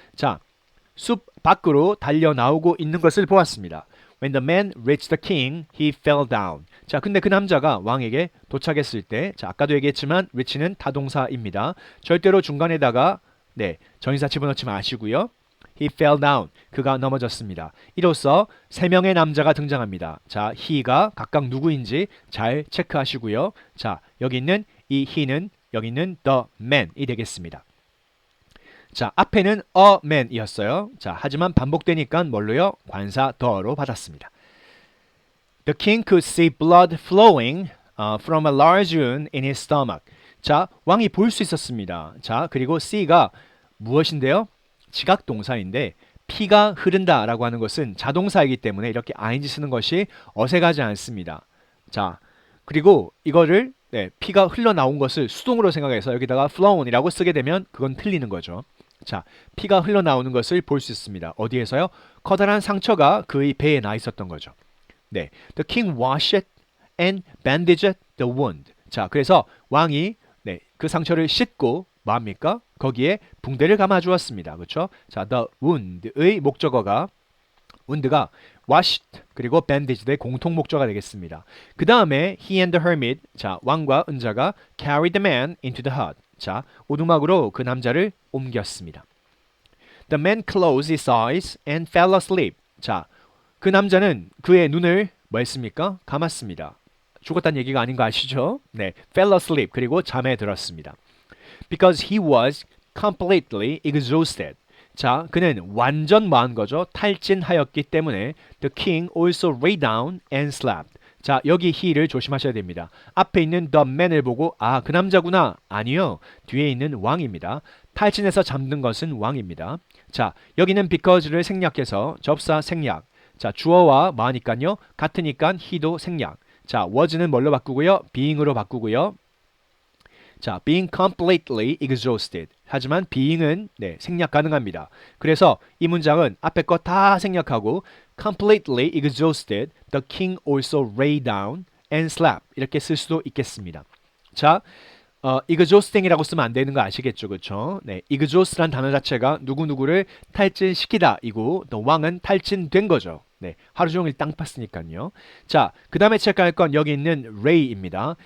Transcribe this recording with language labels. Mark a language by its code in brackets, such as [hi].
[ko] 자, 숲 밖으로 달려 나오고 있는 것을 보았습니다. [en] When the man reached the king, he fell down. [ko] 자, 근데 그 남자가 왕에게 도착했을 때, 자, 아까도 얘기했지만 reach는 타동사입니다. 절대로 중간에다가 전치사 집어넣지 마시고요. [en] He fell down. [ko] 그가 넘어졌습니다. 이로써 세 명의 남자가 등장합니다. 자, he가 각각 누구인지 잘 체크하시고요. 자, 여기 있는 이 he는 여기 있는 the man이 되겠습니다. 자, 앞에는 a man이었어요. 자, 하지만 반복되니까 뭘로요? 관사 the로 받았습니다. [en] The king could see blood flowing from a large wound in his stomach. [ko] 자, 왕이 볼 수 있었습니다. 자, 그리고 C가 무엇인데요? 지각 동사인데 피가 흐른다라고 하는 것은 자동사이기 때문에 이렇게 ing 쓰는 것이 어색하지 않습니다. 자, 그리고 이거를 피가 흘러나온 것을 수동으로 생각해서 여기다가 flow이라고 쓰게 되면 그건 틀리는 거죠. 자, 피가 흘러나오는 것을 볼 수 있습니다. 어디에서요? 커다란 상처가 그의 배에 나 있었던 거죠. [en] 네, the king washed and bandaged the wound. [ko] 자, 그래서 왕이 그 상처를 씻고 뭐합니까? 거기에 붕대를 감아 주었습니다. 그렇죠? 자, the wound의 목적어가 wound가 washed 그리고 bandaged의 공통 목적어가 되겠습니다. [en] 그 다음에 he and the hermit, [ko] 자, 왕과 은자가 [en] carried the man into the hut. [ko] 자, 오두막으로 그 남자를 옮겼습니다. [en] The man closed his eyes and fell asleep. [ko] 자, 그 남자는 그의 눈을 뭐 했습니까? 감았습니다. 죽었다는 얘기가 아닌 거 아시죠? 네, [en] fell asleep [ko] 그리고 잠에 들었습니다. [en] Because he was completely exhausted. [ko] 자, 그는 완전 뭐한 거죠? 탈진하였기 때문에 [en] the king also lay down and slept. [ko] 자, 여기 he를 조심하셔야 됩니다. 앞에 있는 the man을 보고 아, 그 남자구나. 아니요. 뒤에 있는 왕입니다. 탈진해서 잠든 것은 왕입니다. 자, 여기는 because를 생략해서 접사 생략. 자, 주어와 뭐하니까요? 같으니까 he도 생략. 자, was는 뭘로 바꾸고요? being으로 바꾸고요. [en] 자, being completely exhausted. [ko] 하지만 being은 생략 가능합니다. 그래서 이 문장은 앞에 거 다 생략하고 [en] completely exhausted, the king also lay down and slept. [ko] 이렇게 쓸 수도 있겠습니다. 자, exhausting이라고 쓰면 안 되는 거 아시겠죠? 그렇죠? 네, exhaust란 단어 자체가 누구누구를 탈진시키다 이고 또 왕은 탈진된 거죠. 네, 하루 종일 땅 팠으니까요. 자, 그 다음에 체크할 건 여기 있는 lay입니다.